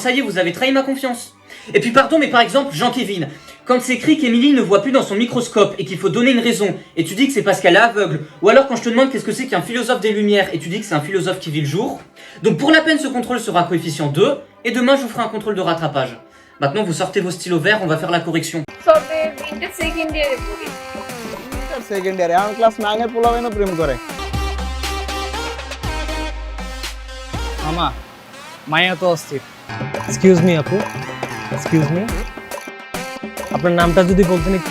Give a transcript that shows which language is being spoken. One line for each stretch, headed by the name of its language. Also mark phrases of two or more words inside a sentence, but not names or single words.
French: Ça y est, vous avez trahi ma confiance. Et puis pardon, mais par exemple, Jean-Kévin, quand c'est écrit qu'Émilie ne voit plus dans son microscope et qu'il faut donner une raison, et tu dis que c'est parce qu'elle est aveugle, ou alors quand je te demande qu'est-ce que c'est qu'un philosophe des Lumières, et tu dis que c'est un philosophe qui vit le jour, donc pour la peine, ce contrôle sera coefficient 2, et demain, je vous ferai un contrôle de rattrapage. Maintenant, vous sortez vos stylos verts, on va faire la correction.
English: second year
Bangla: আমার ক্লাস 9 এর পোলাবেনও প্রেম করে মামা মায়া তো অস্থির
English: excuse me
Bangla: আপু
English: excuse me
Bangla: আপনার নামটা যদি বলতেন একটু